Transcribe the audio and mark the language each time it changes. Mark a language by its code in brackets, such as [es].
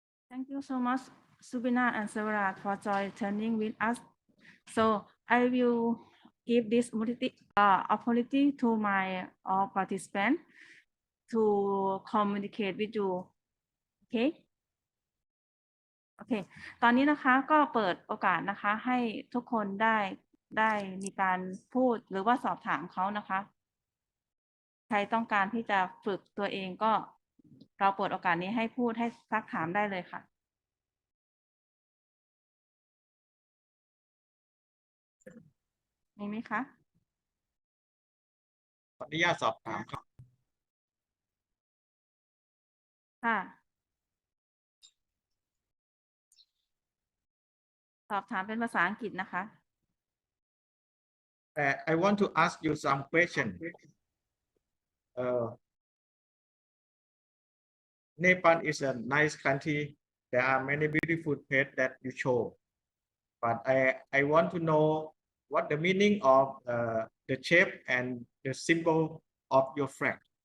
[en] Thank you so much, Sabina and Shivaraj, for joining with us. So I will give this opportunity to my participant to communicate with you. Okay? [th] โอเค ตอนนี้นะคะก็เปิดโอกาสนะคะให้ทุกคนได้มีการพูดหรือว่าสอบถามเขานะคะ ใครต้องการที่จะฝึกตัวเองก็เราเปิดโอกาสนี้ให้พูดให้ซักถามได้เลยค่ะ มีไหมคะ ขออนุญาตสอบถามครับ ค่ะ สอบถามเป็นภาษาอังกฤษนะคะ [en] I want to ask you some question. Nepal is a nice country. There are many beautiful places that you show. But I want to know what the meaning of the shape and the symbol of your flag.